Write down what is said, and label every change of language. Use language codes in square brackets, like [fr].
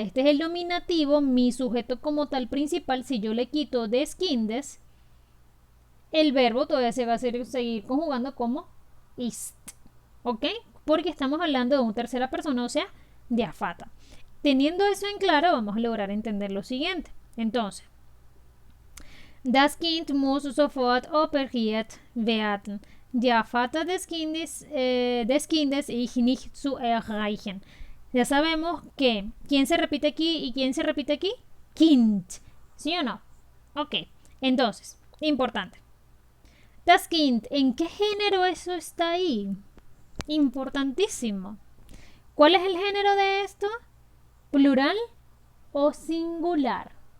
[es] Este es el nominativo, mi sujeto como tal principal. Si yo le quito [de] des Kindes, [es] el verbo todavía se va a seguir conjugando como ist. ¿Ok? Porque estamos hablando de una tercera persona, o sea, [de] der Vater. [es] Teniendo eso en claro, vamos a lograr entender lo siguiente. [de] Entonces, das Kind muss sofort operiert werden. Der Vater des Kindes ist nicht zu erreichen. [es] Ya sabemos que ¿quién se repite aquí y quién se repite aquí? Kind. ¿Sí o no? Ok. Entonces, importante. [de] Das Kind, [es] ¿en qué género eso está ahí? Importantísimo. ¿Cuál es el género de esto? ¿Plural o singular?